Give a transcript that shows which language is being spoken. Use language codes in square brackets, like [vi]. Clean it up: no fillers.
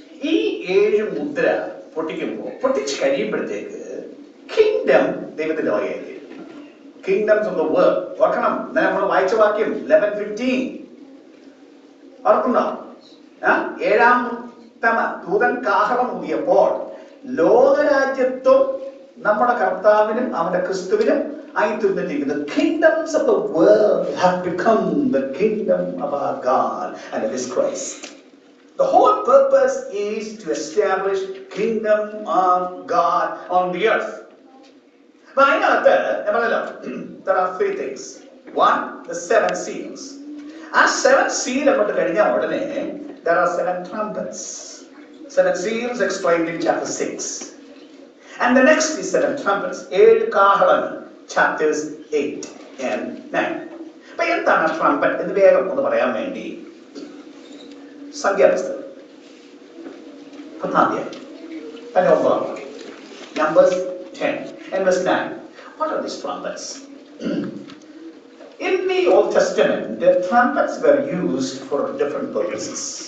[ml] ഈ 7 മുദ്ര പൊട്ടിച്ച് കഴിയുമ്പോഴത്തേക്ക് കിങ്ഡം ദൈവത്തിന്റെ വകയായിരിക്കും. Kingdoms of the world. ഓർക്കണം, നമ്മൾ വായിച്ച വാക്യം 11:15 ഓർക്കുണ്ടോ? 7-ാമത്തെ ദൂതൻ കാഹളം ഊതിയപ്പോൾ ലോകരാജ്യത്വം നമ്മുടെ കർത്താവിനും അവന്റെ ക്രിസ്തുവിനും ആയി തീർന്നിരിക്കുന്നത്. [en] Kingdoms of the world have become the kingdom of our God and of His Christ. The whole purpose is to establish kingdom of God on the earth. But [ml] അതിനകത്ത് നമ്മളല്ലോ, [en] there are 3 things. 1, the 7 seals. [ml] ആ 7 seal അങ്ങോട്ട് കഴിഞ്ഞ ഉടനെ [en] there are 7 trumpets. 7 seals explained in chapter 6. And the next is 7 trumpets. [ml] 7 കാഹളങ്ങൾ, [en] chapters 8 and 9. [ml] അപ്പൊ എന്താണ് trumpet എന്ന് വേഗം ഒന്ന് പറയാൻ വേണ്ടി സംഖ്യാപുസ്തകം 10-ാം അധ്യായം അതിന്റെ 9-ാം വാക്യം, [en] Numbers 10 and verse 9. What are these trumpets? In the Old Testament, the trumpets were used for different purposes.